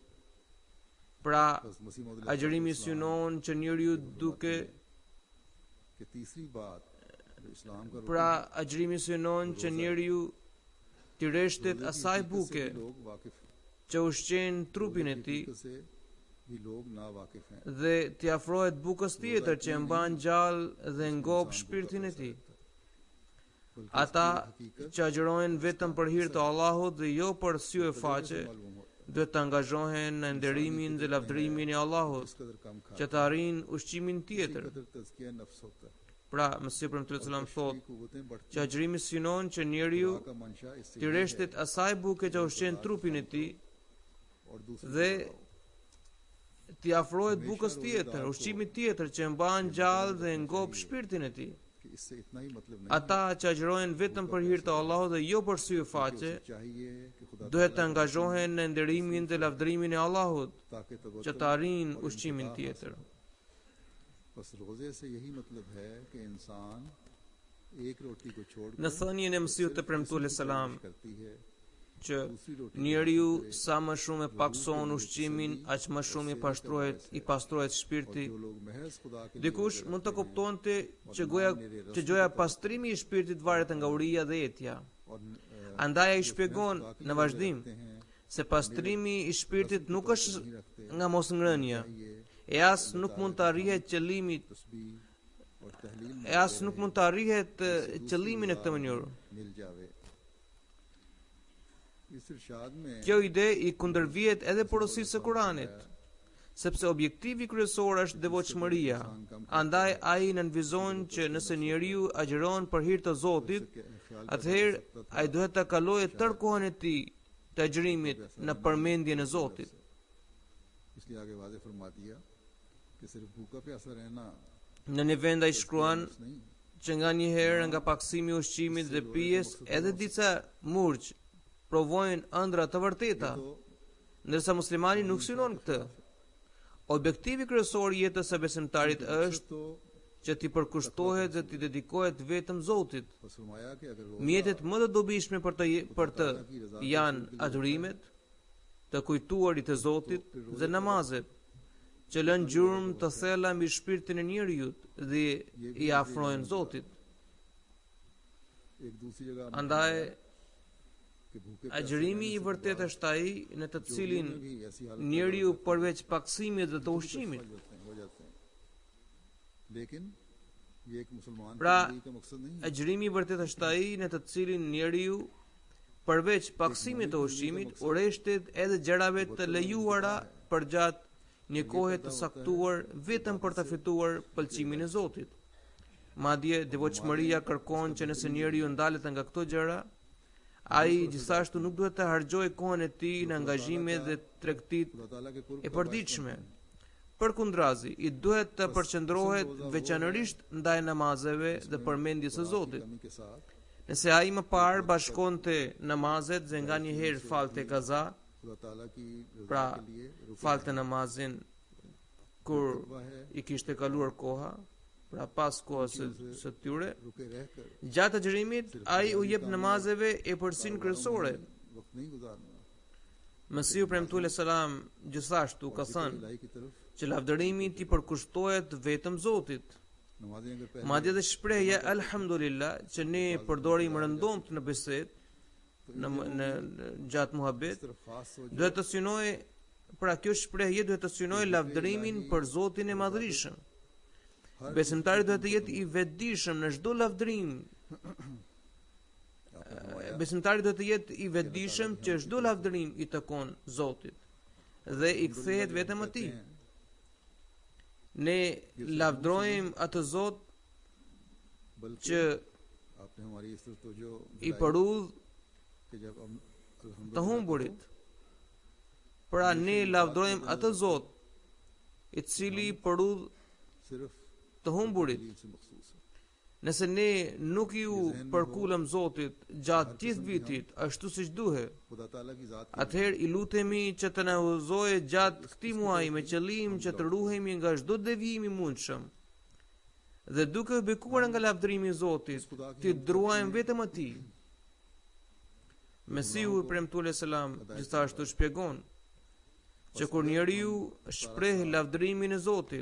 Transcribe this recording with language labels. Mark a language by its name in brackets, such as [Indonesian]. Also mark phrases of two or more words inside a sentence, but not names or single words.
[Albanian] Pra, [Urdu] بس مسیح موعود [Albanian] agjërimi synon që njeriu duke [Urdu] کہ تیسری بات جو اسلام کا [Albanian] pra agjërimi synon që njeriu të rreshtet asaj buke [Urdu] لوگ واقف [Albanian] që ushqen trupin e tij [Urdu] سے بھی لوگ نا واقف ہیں. [Albanian] dhe t'i afrohet bukës tjetër që e mban gjallë dhe ngop shpirtin e tij. [Urdu] बल्कि [Albanian] Ata [Urdu] اس کی حقیقت [Albanian] që agjërojnë vetëm për hir të Allahut dhe jo për sy e faqe, [Urdu] معلوم ہو [Albanian] duhet të angazhohen në nderimin dhe lavdërimin e Allahut, [Urdu] جس قدر کم کھا [Albanian] që të arrijnë ushqimin tjetër. [Urdu] قدر تزکیہ نفس ہوتا ہے. [Albanian] Pra, Mesih [Arabic] صلى الله عليه [Albanian] thot [Urdu] قوتیں بڑھتی [Albanian] që agjërimi synon që njeriu [Urdu] کا منشا اس سے [Albanian] t'i reshtet asaj buke që ushqen trupin e tij [Urdu] اور دوسری [Albanian] dhe t'i afrohet bukës tjetër, ushqimit tjetër që e mban gjallë dhe ngop shpirtin e tij. [Urdu] کہ اس سے اتنا ہی مطلب نہیں [Albanian] Ata që agjërojnë vetëm për hir të Allahut dhe jo për sy e faqe, [Urdu] چاہیے کہ خدا [Albanian] duhet të angazhohen në nderimin dhe lavdërimin e Allahut [Urdu] ताकि [Albanian] që të arrijnë ushqimin tjetër. [Urdu] بس روزے سے یہی مطلب ہے کہ انسان ایک روٹی کو چھوڑ [Albanian] Në thënien e Mesihut të premtuar selam [Urdu] کرتی ہے [Albanian] që njeriu sa më shumë e pakson ushqimin, aq më shumë i pastrohet shpirti. [Urdu] جو لوگ محض خدا کے لیے [Albanian] Dikush mund të kuptonte që gjoja pastrimi i shpirtit varet nga uria dhe etja. [Urdu] और [Albanian] Andaj ai shpjegon në vazhdim [Urdu] رکھتے ہیں [Albanian] se pastrimi i shpirtit nuk është nga mosngrënia, e as nuk mund të arrihet qëllimit, [Urdu] تسبیح اور تہلیل [Albanian] e as nuk mund të arrihet qëllimi në këtë mënyrë. [Urdu] مل جاوے۔ اس ارشاد میں [Albanian] Kjo ide i kundërvihet edhe porosisë së Kuranit, sepse objektivi kryesor është devotshmëria. Andaj ai nënvizon që nëse njeriu agjeron për hir të Zotit, atëherë ai duhet ta kalojë tërë kohën e tij të agjërimit në përmendjen e Zotit. [Urdu] اس لیے آگے واضح فرما دیا کہ صرف بھوکا پیاسا رہنا [Albanian] Në një vend ai shkruan [Urdu] नहीं, [Albanian] që nga një herë nga paksimi i ushqimit dhe pijes edhe disa murgj provojnë ëndra të vërteta, [Urdu] तो [Albanian] ndërsa muslimani nuk synon këtë. Objektivi kryesor i jetës së besimtarit është [Urdu] तो [Albanian] që t'i përkushtohet dhe t'i dedikohet vetëm Zotit. [Urdu] بس فرمایا کہ اگر [Albanian] Mjetet më të dobishme për të janë adhurimet, të kujtuarit e Zotit dhe namazet, që lën gjurmë të thella mbi shpirtin e njeriu dhe i afrojnë Zotit. [Urdu] ایک دوسری جگہ [Albanian] Andaj [Urdu] کہ بھوکے [Albanian] agjërimi i vërtet është ai në të cilin [Urdu] پیاسے بھی ایسی حالت [Albanian] njeriu përveç paksimit dhe të ushqimit, [Urdu] ہو جاتے ہیں۔ لیکن یہ ایک مسلمان [Albanian] Pra, [Urdu] کی زندگی کا مقصد نہیں ہے. [Albanian] agjërimi i vërtet është ai në të cilin njeriu përveç paksimit të ushqimit ureshtet edhe gjërave të lejuara përgjatë një kohe të saktuar vetëm për të fituar pëlqimin e Zotit. Madje devotshmëria kërkon që nëse njeriu ndalet nga këto gjëra, ai gjithashtu nuk duhet të harxojë kohën e tij në angazhime dhe tregtitë [Urdu] خدا تعالیٰ کے قرب [Albanian] e përditshme. Përkundrazi, i duhet të përqendrohet veçanërisht ndaj namazeve dhe përmendjes së Zotit. [Urdu] کمی کے ساتھ [Albanian] Nëse ai më parë bashkonte namazet dhe nga një herë falte kaza, [Urdu] خدا تعالیٰ کی رضا [Albanian] pra [Urdu] کے لیے رکے [Albanian] falte namazin kur [Urdu] ہوا ہے, [Albanian] i kishte kaluar koha, pra pas kohës së tyre, [Urdu] رکے رہ کر [Albanian] gjatë agjërimit ai u jep namazeve e përsin kryesore. [Urdu] وقت نہیں گزارنا. [Albanian] Mesiu premtuar selam gjithashtu ka thënë [Urdu] الٰہی کی طرف [Albanian] që lavdërimi ti përkushtohet vetëm Zotit. [Urdu] نمازیں اگر پہلے [Albanian] Madje dhe shprehja alhamdulillah që ne përdorim rëndomt në bisedë, në gjatë muhabet, [Urdu] اس طرف خاص سوچ [Albanian] duhet të synoj, pra kjo shprehje duhet të synoj lavdërimin për Zotin e Madhërisëm. Besimtari duhet të jetë i vetëdijshëm në çdo lavdërim. Besimtari duhet të jetë i vetëdijshëm që çdo lavdërim i takon Zotit dhe i kthehet vetëm atij. Ne lavdrojmë atë Zot [Urdu] बल्कि [Albanian] që [Urdu] آپ نے ہماری اس طرف تو جو [Albanian] i përudh [Urdu] کہ جب ہم [Albanian] të humburit. Pra ne lavdrojmë atë Zot i cili i përudh [Urdu] सिर्फ [Albanian] të humburit. [Urdu] دلیل سے مخصوص ہے. [Albanian] Nëse ne nuk ju përkulëm Zotit gjatë gjithë vitit ashtu siç duhet, [Urdu] خدا تعالیٰ کی ذات [Albanian] atëherë i lutemi që të na udhëzojë gjatë këtij muaji me qëllim që të ruhemi nga çdo devijim i mundshëm. Dhe duke u bekuar nga lavdërimi i Zotit, ti druajmë vetëm atij. Mesiu i premtuar selam gjithashtu shpjegon që kur njeriu shpreh lavdërimin e Zotit,